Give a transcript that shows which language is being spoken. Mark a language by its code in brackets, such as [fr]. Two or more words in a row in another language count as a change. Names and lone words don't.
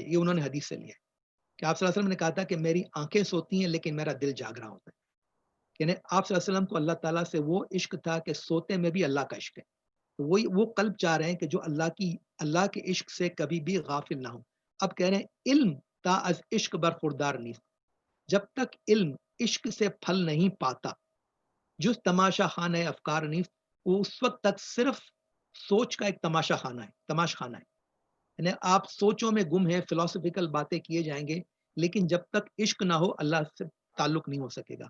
[ur] یہ انہوں نے حدیث سے لیا ہے کہ آپ صلی اللہ علیہ وسلم نے کہا تھا کہ میری آنکھیں سوتی ہیں لیکن میرا دل جاگ رہا ہوتا ہے. یعنی آپ صلی اللہ علیہ وسلم کو اللہ تعالیٰ سے وہ عشق تھا کہ سوتے میں بھی اللہ کا عشق ہے. تو وہ قلب چاہ رہے ہیں کہ جو اللہ کے عشق سے کبھی بھی غافل نہ ہو. اب کہہ رہے ہیں [fa] علم تا از عشق برخوردار نیست. [ur] جب تک علم عشق سے پھل نہیں پاتا, [fa] جو تماشا خانہ افکار نیست, [ur] وہ اس وقت تک صرف سوچ کا ایک تماشا خانہ ہے, تماش خانہ ہے. یعنی آپ سوچوں میں گم ہیں, فلسفیکل باتیں کیے جائیں گے لیکن جب تک عشق نہ ہو اللہ سے تعلق نہیں ہو سکے گا.